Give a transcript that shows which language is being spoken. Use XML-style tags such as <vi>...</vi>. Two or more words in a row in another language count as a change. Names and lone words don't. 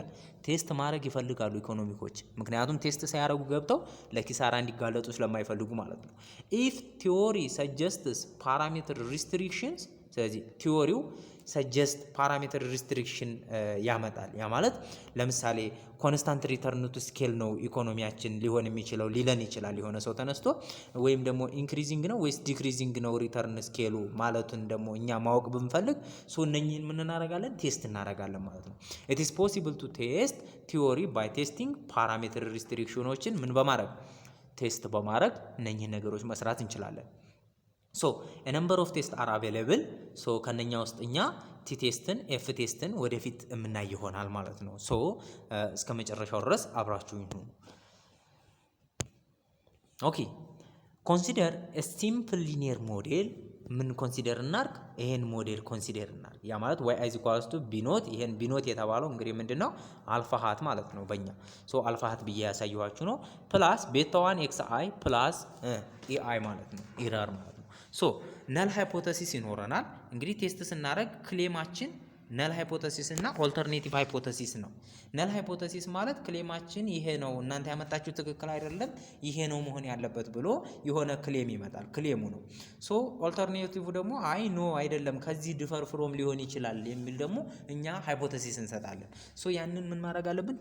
<am>ቴስት ማድረግ ይፈልጋሉ ኢኮኖሚኮች። ምክንያቱም ቴስት ሳያደርጉ ገብተው ለኪሳራ እንዲጋለጡ ስለማይፈልጉ ማለት ነው።</am> <en>if theory suggests parameter restrictions፣</en> <am>ስለዚህ ቲዎሪው</am> <en>suggest parameter restriction</en> <am>ያመጣል። ያ ማለት ለምሳሌ</am> <en>constant return to scale</en> <am>ነው ኢኮኖሚያችን ሊሆን የሚችለው ሊለን ይችላል የሆነ ሰው ተነስቶ፣ ወይም ደግሞ ኢንክሪዚንግ ነው ወይስ ዲክሪዚንግ ነው ሪተርን ስኬሉ ማለቱን ደግሞ እኛ ማወቅ ብንፈልግ እነኚህን ምን እናደርጋለን? ቴስት እናደርጋለን ማለት ነው።</am> <en>it is possible to test theory by testing parameter</en> <am>ሪስትሪክሽኖችን ምን በማድረግ ቴስት በማድረግ እነኚህን ነገሮች መስራት እንችላለን። ሶ</am> <en>a number of tests are available።</en> <am>ሶ ከነኛ ውስጥ እኛ ቲ ቴስትን ኤፍ ቴስትን ወደፊት የምናይ ይሆናል ማለት ነው። ሶ እስከ መጨረሻው ድረስ አብራችሁ ይሁኑ።</am> <en>okay consider a simple linear model።</en> <am>ምን ኮንሲደር እናርግ? ይሄን ሞዴል ኮንሲደር እናርግ። ያ ማለት</am> <en>y is equals to b</en> <am>ኖት። ይሄን b ኖት የተባለው እንግዲህ ምንድነው?</am> <en>alpha hat</en> <am>ማለት ነው በእኛ። ሶ</am> <en>alpha hat</en> <am>ብዬ ያሳየኋችሁ ነው።</am> <en>plus beta 1 xi plus ei</en> <am>ማለት ነው፣ ኢረር ማለት ነው። ሶ</am> <en>null hypothesis</en> <am>ይኖረናል። እንግዲህ ቴስት ስናደርግ ክሌማችን</am> <en>null hypothesis</en> <am>እና</am> <en>alternative hypothesis</en> <am>ነው።</am> <en>null hypothesis</en> <am>ማለት ክሌማችን ይሄ ነው፣ እናንተ ያመጣችሁ ትክክል አይደለም፣ ይሄ ነው መሆን ያለበት ብሎ የሆነ ክሌም ይመጣል፣ ክሌሙ ነው። ሶ ኦልተርኔቲቭ ደግሞ</am> <en>I know</en> <am>አይደለም፣ ከዚህ</am> <en>differ from</en> <am>ሊሆን ይችላል የሚል ደግሞ እኛ ሃይፖቴሲስ እንሰጣለን። ሶ ያንን ምን ማድረግ አለብን?</am>